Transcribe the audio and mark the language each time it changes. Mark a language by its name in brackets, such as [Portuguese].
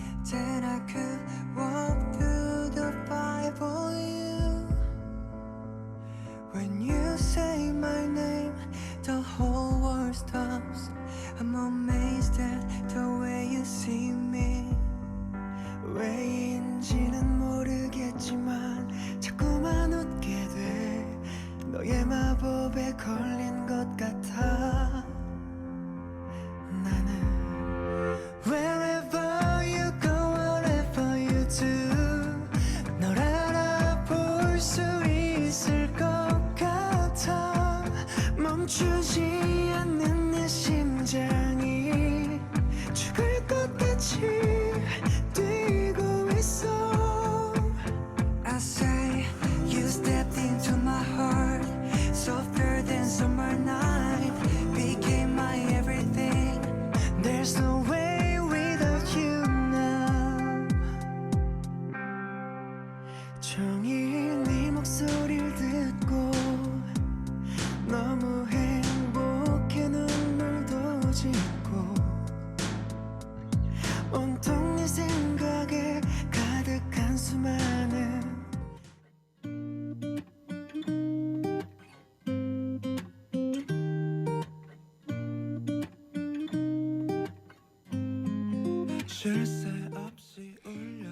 [English] Then I could walk through the fire for you When you say my name, the whole world stops. I'm amazed at the way you see me. [Korean] 왜인지는 모르겠지만 자꾸만 웃게 돼. 너의 마법에 걸린 것 같아. 나는 [English] Wherever you go, whatever you do, [Korean] 널 알아볼 수 있을 것 같아. 멈추지 않는 내 심장이 죽을 것 같이 뛰고 있어. [English] I say you stepped into my heart, softer than summer night, became my everything. There's no way without you now. [Korean] 종일 네 목소리를 듣고 너무 행복해 눈물도 짓고 온통 네 생각에 가득한 수많은 쉴새 없이 울려